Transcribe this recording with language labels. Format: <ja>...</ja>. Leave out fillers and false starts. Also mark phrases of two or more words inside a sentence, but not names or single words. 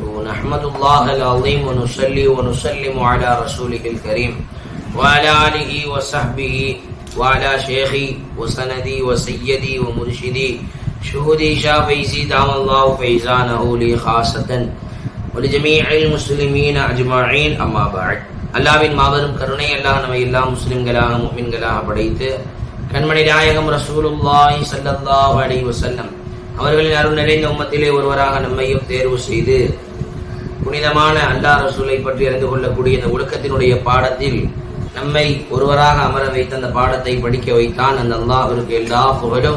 <ar>نحمد الله العظيم ونصلي ونسلم على رسوله الكريم وعلى آله وصحبه وعلى شيخي وسندي وسيدي ومرشدي شهودي شافيزي دام الله فيزانه لي خاصة ولجميع المسلمين أجمعين. أما بعد.</ar> <ta>அல்லாவின் மாபெரும் கருணை அல்லாஹ் நம்மை எல்லா முஸ்லிம்களாக முஃமின்களாக படைத்து கண்மணி நாயகம்</ta> <ar>رسول الله صلى الله عليه وسلم</ar> <ta>அவர்களின் அருள் நிறைந்த உம்மத்திலே ஒருவராக நம்மையும் தேர்வு செய்து புனிதமான அல்லாஹ் ரசூலை பற்றி அறிந்து கொள்ளக்கூடிய இந்த ஒழுக்கத்தினுடைய பாடத்தில் நம்மை ஒருவராக அமர வைத்த அந்த பாடத்தை படிக்க வைத்தான் அந்த அல்லாஹ்விற்கு எல்லா புகழும்.</ta>